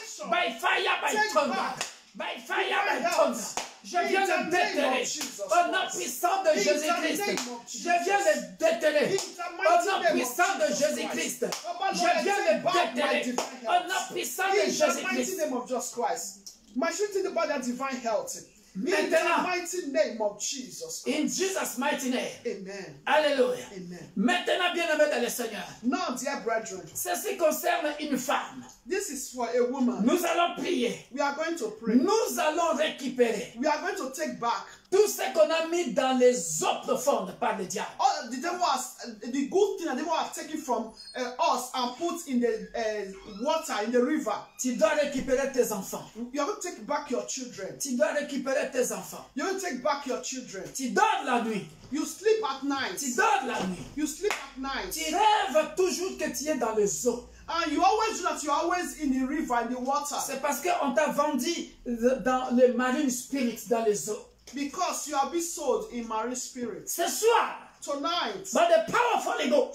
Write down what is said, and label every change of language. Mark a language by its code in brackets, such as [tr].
[en] By fire, by thunder. By fire, by thunder. [fr] Je viens le déterrer au nom puissant de Jésus-Christ. Je viens le déterrer au nom puissant de Jésus-Christ. Je viens le déterrer au nom puissant de Jésus-Christ. [en] My shooting about that divine health. [fr] Maintenant, [en] mighty name of Jesus. In Jesus' mighty name. Amen. Alléluia. Amen. [fr] Maintenant, bien-aimés dans le Seigneur, [en] Now, dear brethren, [fr] ceci concerne une femme. [en] this is for a woman. [fr] Nous allons prier. [en] We are going to pray. [fr] Nous allons récupérer [en] We are going to take back [fr] tout ce qu'on a mis dans les eaux profondes par le diable. [en] all the devil has, the good thing that the devil has taken from us and put in the water, in the river. [fr] Tu dois récupérer tes enfants. [en] You are going to take back your children. [fr] Tu dois récupérer tes enfants. [en] You are going to take back your children. [fr] Tu dors la nuit. [en] You sleep at night. [fr] Tu dors la nuit. [en] You sleep at night. [fr] Tu rêves toujours que tu es dans les eaux. [en] And you always do that. You are always in the river, in the water. [fr] C'est parce qu'on t'a vendu dans le marine spirit, dans les eaux. [en] Because you have been sold in marine spirit. [fr] Ce soir, [en] Tonight, by the power of Holy Ghost,